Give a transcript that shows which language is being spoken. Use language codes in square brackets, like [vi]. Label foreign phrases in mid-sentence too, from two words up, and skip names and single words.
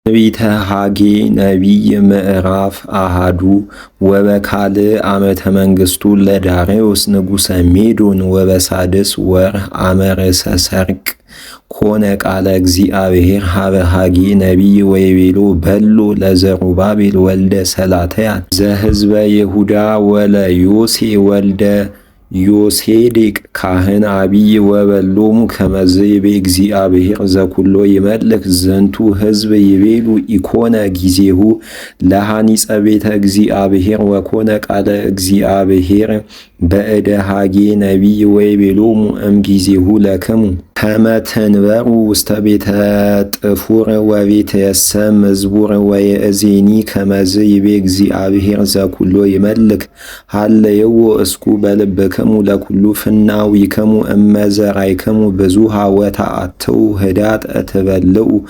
[gez] ትንቢተ ሐጌ ነቢይ ምዕራፍ አሃዱ ወበካልእ ዓመተ መንግሥቱ ለዳርዮስ ንጉሠ ሜዶን ወበሳድስ ወርኅ አመ ርእሰ ሠርቅ ኮነ ቃለ እግዚአብሔር ሀበ ሐጌ ነቢይ ወይቤሎ በሎ ለዘሩባቤል ወልደ ሰላትያል ዘሕዝበ ይሁዳ ወለዮሴ ወልደ ዮሴዴቅ ካህን አቢይ ወበሎሙ ከመዝ ይቤ እግዚአብሔር ዘኩሎ ይመልክ ዝንቱ ሕዝብ ይቤሉ ኢኮነ ጊዜሁ ለሐኒጸ ቤተ እግዚአብሔር ወኮነ ቃለ እግዚአብሔር በእደ ሐጌ ነቢይ ወይቤሎሙ እምጊዜሁ ለክሙ ከመ ትንበሩ ውስተ ቤተ ጥፉር ወቤተ የሰም መዝቡር ወየእዜኒ ከመዝ ይቤ እግዚአብሔር ዘኩሎ ይመልክ ሃለየዎ እስኩ በልብክሙ ለኩሉ ፍናዊክሙ እመዘራይክሙ ብዙሃ ወተአትዉ ህዳጥ ትበልዑ